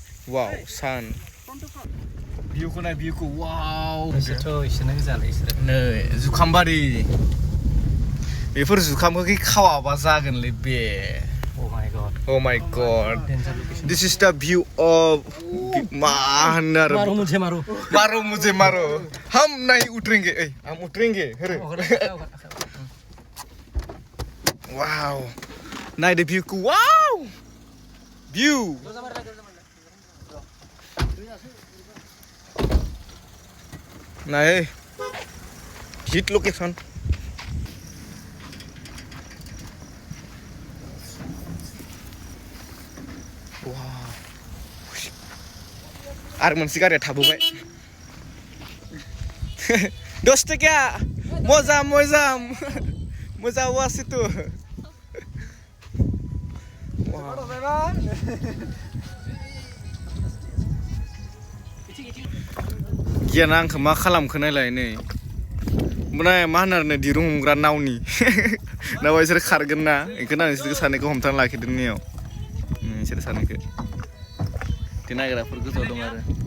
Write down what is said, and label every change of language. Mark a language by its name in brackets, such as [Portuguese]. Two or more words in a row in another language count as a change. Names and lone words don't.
[English] Wow, sun. View-खौ नाय view-खौ wow. [Bodo] इसोरथ' इसोरनो गोजालै इसोरो नै जुखाम बारि बेफोर जुखामखौ खावाबा जागोनलै बे [English] Oh my god Oh my god Danger location This is the view of [Bodo] मा होनो आरो [Hindi] मारो मुझे मारो मारो मुझे मारो हम नहीं उतरेंगे हम उतरेंगे हेरे [Bodo] Wow नायदो view-खौ wow view नाय [English] hit location [Bodo] आरो मोनसे गारिया थाबोबाय 10 टका मोजां मोजां वासितु गियाना आंखौ मा खालामखो नायलाय नै ओमफ्राय मा होनो आरो दिरुं हमग्रा नावनि नावा इसोर खारगोन ना बेखौनो आं इसोरखौ सानैखौ हमथाना लाखिदों नैयाव इसोर सानैखौ ती नायग्राफोर गोजौआव दं आरो